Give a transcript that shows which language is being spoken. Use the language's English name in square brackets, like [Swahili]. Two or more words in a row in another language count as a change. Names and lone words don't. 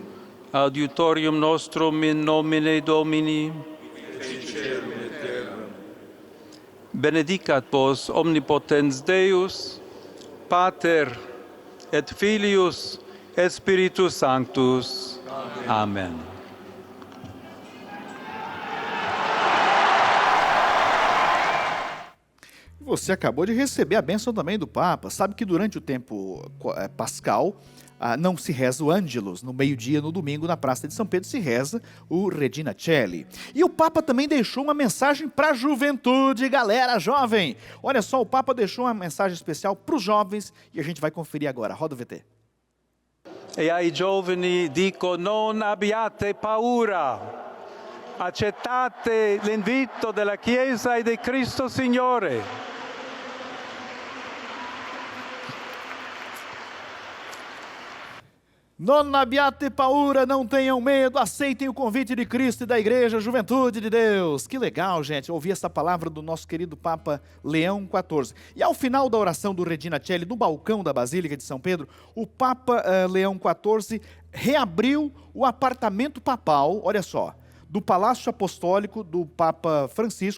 [Latin] adiutorium nostrum in nomine Domini, et cerum et terram. benedicat vos omnipotens Deus, Pater et Filius et Spiritus Sanctus. Amen. [Portuguese] Você acabou de receber a bênção também do Papa. Sabe que durante o tempo pascal não se reza o Ângelus. No meio-dia, no domingo, na Praça de São Pedro, se reza o Regina Coeli. E o Papa também deixou uma mensagem para a juventude, galera jovem. Olha só, o Papa deixou uma mensagem especial para os jovens e a gente vai conferir agora. Roda o VT. [Italian] E ai giovani dico, non abbiate paura. Accettate l'invito della Chiesa e di Cristo Signore. Non abbiate paura, [Portuguese] não tenham medo, aceitem o convite de Cristo e da Igreja, Juventude de Deus. Que legal, gente, ouvir essa palavra do nosso querido Papa Leão XIV. E ao final da oração do Regina Coeli, no balcão da Basílica de São Pedro, o Papa Leão XIV reabriu o apartamento papal, olha só, do Palácio Apostólico do Papa Francisco.